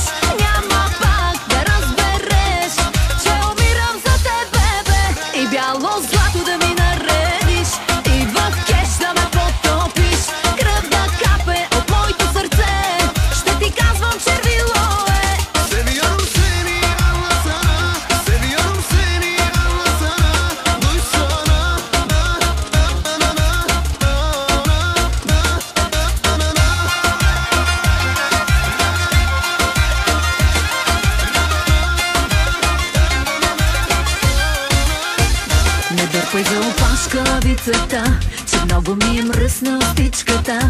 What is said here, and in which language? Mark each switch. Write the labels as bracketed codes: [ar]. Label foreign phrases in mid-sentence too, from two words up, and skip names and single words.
[bg] Няма пак да разбереш, че умирам за тебе, бе. И бяло злато да ми наредиш, и в кеш да ме потопиш. Кръв да капе от моето сърце, ще ти казвам червило е. [tr] Seviyorum seni yana sana, seviyorum seni yana sana. Duysana, na na na na na na na. [bg] Не дърпай за опашкавицата, че много ми е мръсна устичката.